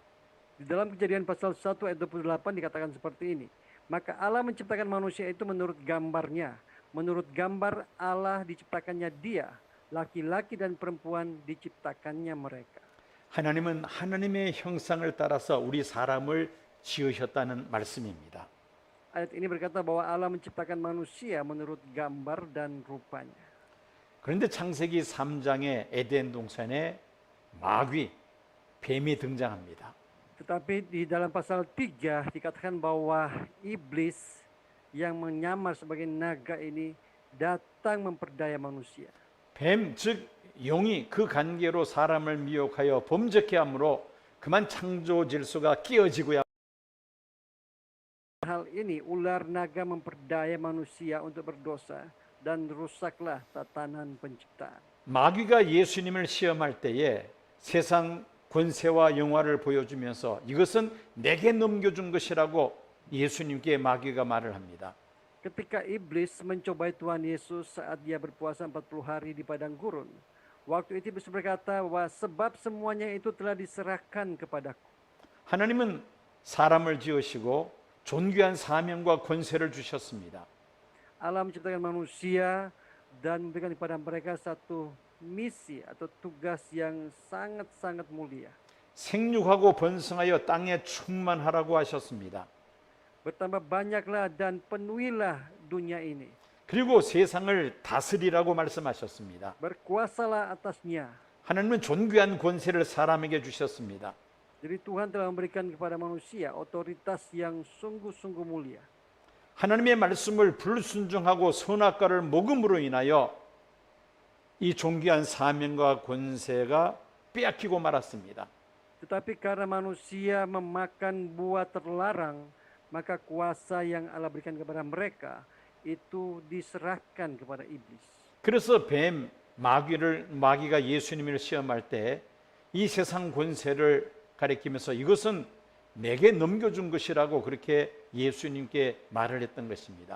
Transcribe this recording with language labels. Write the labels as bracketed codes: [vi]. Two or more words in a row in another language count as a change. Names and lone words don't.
[id] Di dalam Kejadian pasal 1 ayat 28 dikatakan seperti ini. Maka Allah menciptakan manusia itu menurut gambarnya. Menurut gambar Allah diciptakannya dia. Laki-laki dan perempuan diciptakannya mereka. [ko] 하나님은 하나님의 형상을 따라서 우리 사람을 지으셨다는 말씀입니다. [id] Ayat ini berkata bahwa Allah menciptakan manusia menurut gambar dan rupanya. [ko] 그런데 창세기 3장의 에덴 동산에 마귀, 뱀이 등장합니다. [id] Tetapi di dalam pasal 3 dikatakan bahwa iblis yang menyamar sebagai naga ini datang memperdaya manusia. [ko] 뱀, 즉 용이 그 관계로 사람을 미혹하여 범죄케 함으로 그만 창조 질서가 깨어지고야. [id] Hal ini ular naga memperdaya manusia untuk berdosa dan rusaklah tatanan penciptaan. [ko] 마귀가 예수님을 시험할 때에 세상 권세와 영화를 보여주면서 이것은 내게 넘겨준 것이라고 예수님께 마귀가 말을 합니다. [id] Ketika iblis mencobai Tuhan Yesus saat Dia berpuasa 40 hari di padang gurun, waktu itu iblis berkata bahwa sebab semuanya itu telah diserahkan kepadaku. [ko] 하나님은 사람을 지으시고 존귀한 사명과 권세를 주셨습니다. [id] Allah menciptakan manusia dan memberikan kepada mereka satu misi atau tugas yang sangat-sangat mulia. [ko] 생육하고 번성하여 땅에 충만하라고 하셨습니다. [id] Bertambah banyaklah dan penuhilah dunia ini. [ko] 그리고 세상을 다스리라고 말씀하셨습니다. [id] Berkuasalah atasnya. [ko] 하나님은 존귀한 권세를 사람에게 주셨습니다. [id] Jadi Tuhan telah memberikan kepada manusia otoritas yang sungguh-sungguh mulia. [ko] 하나님의 말씀을 불순종하고 선악과를 먹음으로 인하여 이 존귀한 사명과 권세가 빼앗기고 말았습니다. [id] Tetapi karena manusia memakan buah terlarang, maka kuasa yang Allah berikan kepada mereka itu diserahkan kepada iblis. [ko] 그래서 마귀가 예수님을 시험할 때 이 세상 권세를 가리키면서 이것은 내게 넘겨준 것이라고 그렇게 예수님께 말을 했던 것입니다.